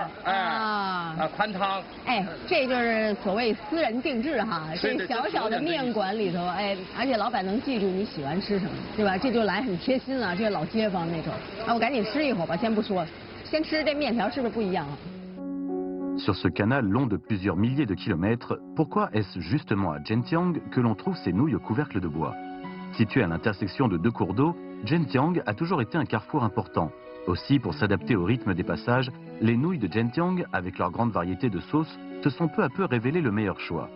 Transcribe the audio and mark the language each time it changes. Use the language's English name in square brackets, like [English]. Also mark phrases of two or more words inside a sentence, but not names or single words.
[Chinese] 宽汤，哎，这就是所谓私人定制哈，这小小的面馆里头，哎，而且老板能记住你喜欢吃什么，对吧？这就来很贴心啊，这是老街坊那种。啊，我赶紧吃一会儿吧，先不说，先吃这面条是不是不一样啊？ [French] Sur ce canal long de plusieurs milliers de kilomètres, pourquoi est-ce justement à Zhenjiang que l'on trouve ces nouilles au couvercle de bois? Situé à l'intersection de deux cours d'eau, Zhenjiang a toujours été un carrefour important. Aussi, pour s'adapter au rythme des passages, les nouilles de Zhenjiang, avec leur grande variété de sauces, se sont peu à peu révélées le meilleur choix.